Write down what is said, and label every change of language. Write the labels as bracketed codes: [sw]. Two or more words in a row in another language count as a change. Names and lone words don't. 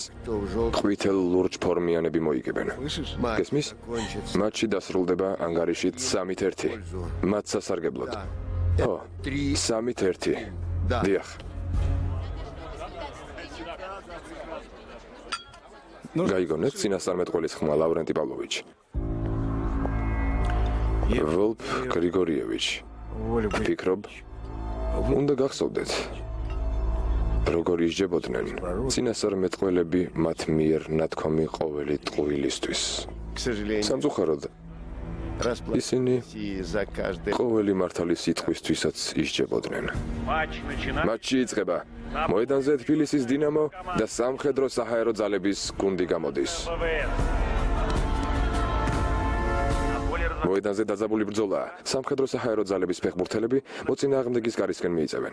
[ru] что в желтом [ka] ყვითელ ლურჯ ფორმიანები მოიგებენ. [ru] слышишь? матче [ka] გესმის? [ru] закончится [ka] მატჩი დასრულდება ანგარიშით 3-1. მათ სასარგებლოდ. ო, 3-1. [ru] Да. [ka] დიახ. გაიგონეთ წინასწარმეტყველის ხმა ლავრენტი პავლოვიჩი. ვოლფ გრიგორიევიჩ. [ru] воля бы. [ka] ფიქრობ, უნდა გახსოვდეთ. როგორ ისჯებოდნენ წინასწარმეტყველები მათ მიერ ნათქვამი ყოველი ტყუილისთვის. [ru] К сожалению, [ka] სამწუხაროდ, ისინი [ru] расплатить за каждый [ka] ყოველი მართალი სიტყვისთვისაც ისჯებოდნენ. მატჩი იწყება. მოედანზე თბილისის დინამო და სამხედრო საჰაერო ძალების გუნდი გამოდის. მოედანზე დაძაბული ბრძოლა. სამხედრო საჰაერო ძალების ფეხბურთელები მოწინააღმდეგის კარისკენ მიიწევენ.